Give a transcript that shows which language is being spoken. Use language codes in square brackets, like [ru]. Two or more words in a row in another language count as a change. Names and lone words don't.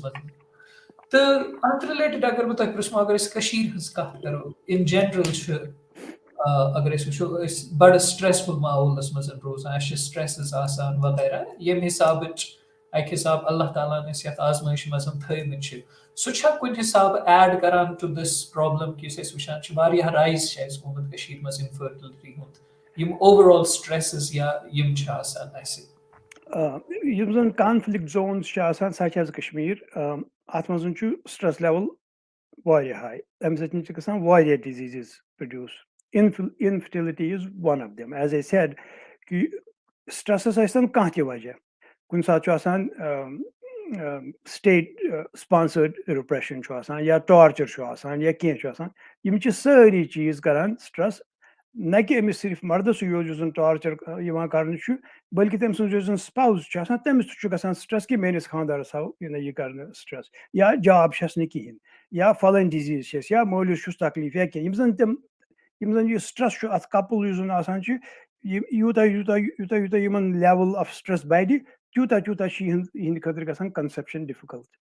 [ks] منٛز تہٕ اَتھ رِلیٹِڈ اگر بہٕ تۄہہِ پرٛژھمو اگر أسۍ کٔشیٖرِ ہٕنٛز کَتھ کَرو [en] in general [ks] چھُ اگر أسۍ وٕچھو أسۍ بَڑٕ سٹرٛسفُل ماحولَس منٛز روزان اَسہِ چھِ سٹرٛسٕز آسان وغیرہ ییٚمہِ حِسابٕچ اَکہِ حِساب اللہ تعالیٰ ہَن أسۍ یَتھ آزمٲیش منٛز تھٲومٕتۍ چھِ سُہ چھا کُنہِ حِسابہٕ ایڈ کَران [en] to this problem [ks] کہِ یُس أسۍ وٕچھان چھِ واریاہ رایز چھِ اَسہِ گوٚمُت کٔشیٖرِ منٛز اِنفٔرٹِلٹی ہُنٛد یِم [en] overall stresses [ks] یا یِم چھِ آسان اَسہِ یِم زَن [en] conflict zones [ks] چھِ آسان [en] such as [ks] کشمیٖر اَتھ منٛز چھُ [en] stress level [ks] واریاہ ہاے اَمہِ سۭتۍ چھِ گژھان واریاہ ڈِزیٖزٕز پرٛوڈیوٗس [en] infertility is one of them as I said [ks] کہِ سٹرٛسَس ٲسۍ تَن کانٛہہ تہِ وجہ کُنہِ ساتہٕ چھُ آسان [en] state sponsored repression [ks] چھُ آسان یا ٹارچر چھُ آسان یا کینٛہہ چھُ آسان یِم چھِ سٲری چیٖز کران سٹرٛس نہ کہِ أمِس صرف مردسٕے یوت یُس زَن ٹارچر یِوان کرنہٕ چھُ بٔلکہِ تٔمۍ سُنٛد یُس زَن سپاوُس چھُ آسان تٔمِس تہِ چھُ گژھان سٹرٛس کہِ میٲنِس خانٛدارَس آو یہِ کرنہٕ سٹرٛس یا جاب چھَس نہٕ کِہینۍ یا فلٲنۍ ڈِزیٖز چھَس یا مٲلِس چھُس تکلیٖف یا کینٛہہ یِم زَن یہِ سٹرٛس چھُ اَتھ کپل یُس زَن آسان چھُ یوٗتاہ یِمن [en] level of stress [ks] بَڑِ تیوٗتاہ چھُ یِہنٛدِ خٲطرٕ گژھان [en] conception difficult